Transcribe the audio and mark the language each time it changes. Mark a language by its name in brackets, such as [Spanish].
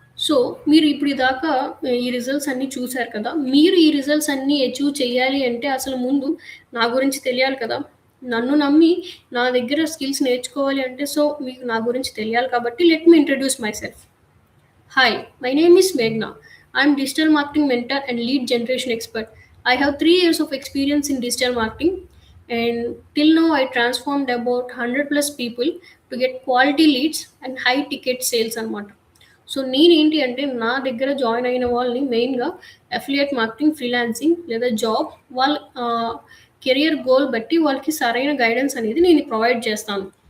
[Telugu] So, మీరు ఇప్పుడు దాకా ఈ రిజల్ట్స్ అన్నీ చూసారు కదా! మీరు ఈ రిజల్ట్స్ అన్నీ అచీవ్ చేయాలి అంటే అసలు ముందు నా గురించి తెలియాలి కదా! నన్ను నమ్మి నా దగ్గర స్కిల్స్ నేర్చుకోవాలి అంటే మీకు నా గురించి తెలియాలి కాబట్టి [English] Let me introduce myself. Hi, my name is Meghna. I'm digital marketing mentor and lead generation expert. I have 3 years of experience in digital marketing, and till now I transformed about 100 plus people to get quality leads and high ticket sales అనమాట. [Telugu] So నేనేంటి అంటే నా దగ్గర join అయిన వాళ్ళని మెయిన్‌గా affiliate marketing, freelancing లేదా job వాళ్ళ కెరియర్ గోల్ బట్టి వాళ్ళకి సరైన గైడెన్స్ అనేది నేను ప్రొవైడ్ చేస్తాను.